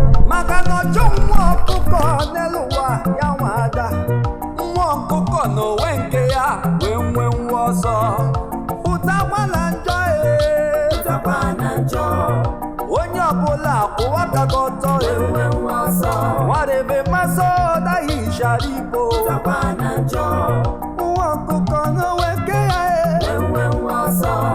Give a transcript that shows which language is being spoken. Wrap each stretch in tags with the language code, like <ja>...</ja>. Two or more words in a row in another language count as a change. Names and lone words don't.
<ig>Maka na ọjọ nwa ọkụkọ n'elu ụwa, ya nwa ada. Nwa ọkụkọ n'onwe nke ya, wee nwee nwa ọzọ. Pụtakwa na njọ, ee. Pụtakwa na njọ. Onye ọbụla kwụwa aka gị ọtọ, ee. Wee nwee nwa ọzọ.</ig> <en>Whatever my soul that he shall reap,</en> <ig>oh. Pụtakwa na njọ. Nwa ọkụkọ n'onwe nke ya, ee. Wee nwee nwa ọzọ.</ig>